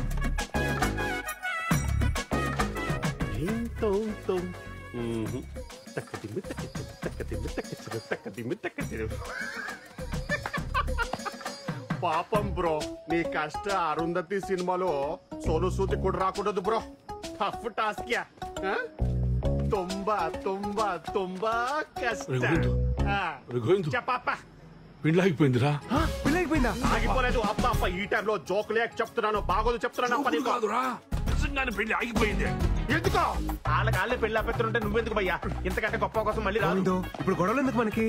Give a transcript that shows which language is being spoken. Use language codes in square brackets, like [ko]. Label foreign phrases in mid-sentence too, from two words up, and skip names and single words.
[te] పాపం బ్రో, నీ కష్ట అరుంధతి సినిమాలో సోను సూది కూడా రాకూడదు బ్రో. [en] tough task. [kn] ತುಂಬಾ ತುಂಬಾ ತುಂಬಾ ಕಷ್ಟ చెప్పప్ప [te] పెళ్ళి ఆగిపోయిందిరా. పెళ్ళి అయిపోయిందా? ఆగిపోలేదు అప్ప అప్ప ఈ టైంలో జోక్ లేక చెప్తున్నాను బాగోదు చెప్తున్నాను అప్ప నీకు. కాదురా, నిజంగానే పెళ్లి ఆగిపోయింది. ఎందుకో వాళ్ళ పెళ్లి ఆపేస్తుంటే నువ్వెందుకు భయ్యా ఇంతకంటే గొప్ప కోసం మళ్ళీ రాదు. గోవిందు, ఇప్పుడు గొడవలు ఎందుకు మనకి?